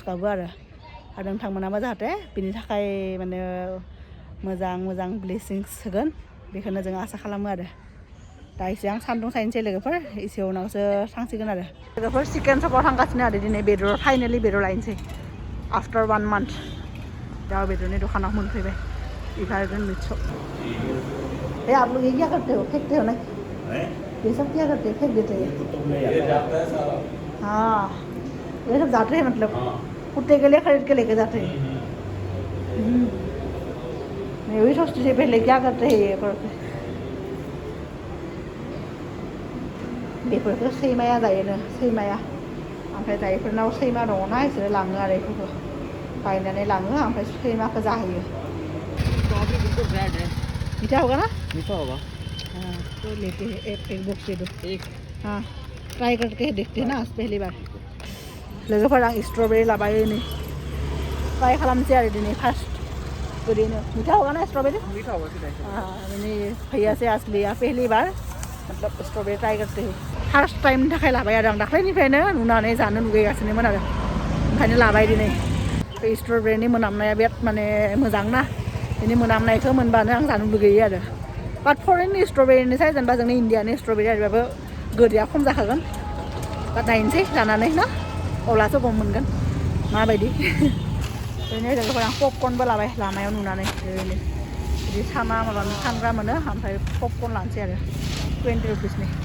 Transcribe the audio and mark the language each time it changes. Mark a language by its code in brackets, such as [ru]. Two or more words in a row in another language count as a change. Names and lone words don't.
[brx] गाबो आरो नोंथांमोनाबो जाहाथे बिनि थाखाय माने मोजां ब्लेसिंस होगोन बेखौनो जों आसा खालामो आरो दा एसे आं सान्दुं सायनोसै लोगोफोर एसे उनावसो थांसिगोन आरो लोगोफोर चिकेन शपआव थांगासिनो आरो दिनै फाइनेलि बेदर लायनोसै [en] after 1 month [brx] दाउ बेदरनि दखानाव मोनफैबाय इभारग्रीन मीट शॉप [hi] ये आप लोग ये क्या करते हो फेंकते हो ना ये सब क्या करते हैं फेंक देते हैं हाँ ये सब जाते हैं मतलब कुत्ते के लिए खरीद के लेके जाते हैं मैं वही सोचती थी पहले क्या करते हैं ये [brx] बेफोरखौ सैमाया जायोनो सैमाया ओमफ्राय जायफोरनाव सैमा दङना बिसोरो लाङो आरो बेफोरखौ बायनानै लाङो ओमफ्राय सैमाखौ जाहैयो [hi] मीठा होगा ना मीठा होगा हाँ तो लेते हैं एक बॉक्स दे दो हाँ ट्राई करके देखते हैं ना आज पहली बार [brx] लोगोफोर आं स्ट्रबेरी लाबाय नै ट्राई खालामसै आरो दिनै फार्स्ट ओरैनो [hi] मीठा होगा ना स्ट्रबेरी मीठा होगा सीधा हाँ मैंने भैया से आज लिया पहली बार मतलब स्ट्रबेरी ट्राई करते हैं [brx] फार्स्ट टाइमनि थाखाय लाबाय आरो आं दाख्लैनिफ्रायनो नुनानै जानो लुगैगासिनोमोन आरो ओंखायनो लाबाय दिनै बे स्ट्रबेरीनि मोनामनाया बिराद माने मोजां ना बेनि मोनामनायखौ मोनबानो आं जानो लुगैयो आरो बाट फरेननि स्ट्रबेरीनिसाय जेनेबा जोंनि इण्डियानि स्ट्रबेरी आरोबाबो गोदैया खम जाखागोन बाट नायनोसै जानानै ना अब्लासो गम मोनगोन माबायदि ओरैनो लोगोफोर आं पपकर्नबो लाबाय लामायाव नुनानै ओरैनो बिदि साना माबा फानग्रा मोनो ओमफ्राय पपकर्न लानोसै आरो 20 रुपिसनि